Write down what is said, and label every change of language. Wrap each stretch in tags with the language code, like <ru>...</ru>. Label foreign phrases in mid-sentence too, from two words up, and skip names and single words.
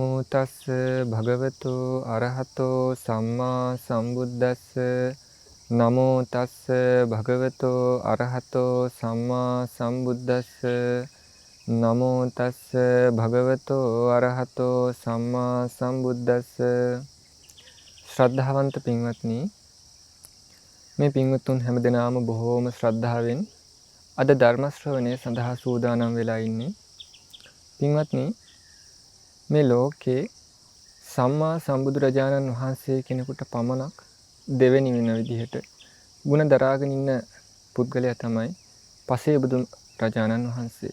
<pi>තස්ස භගවතු අරහතෝ සම්මා සම්බුද්දස්ස නමෝ තස්ස භගවතු අරහතෝ සම්මා සම්බුද්දස්ස නමෝ තස්ස භගවතු අරහතෝ සම්මා සම්බුද්දස්ස.</pi> <si>ශ්‍රද්ධාවන්ත පින්වත්නි, මේ පින්වත්තුන් හැමදෙනාම බොහෝම ශ්‍රද්ධාවෙන් අද ධර්ම ශ්‍රවණය සඳහා සූදානම් වෙලා ඉන්නේ. පින්වත්නි, මේ ලෝකේ සම්මා සම්බුදුරජාණන් වහන්සේ කෙනෙකුට පමණක් දෙවෙනි වෙන විදිහට ගුණ දරාගෙන ඉන්න පුද්ගලයා තමයි පසේබුදු රජාණන් වහන්සේ.</si>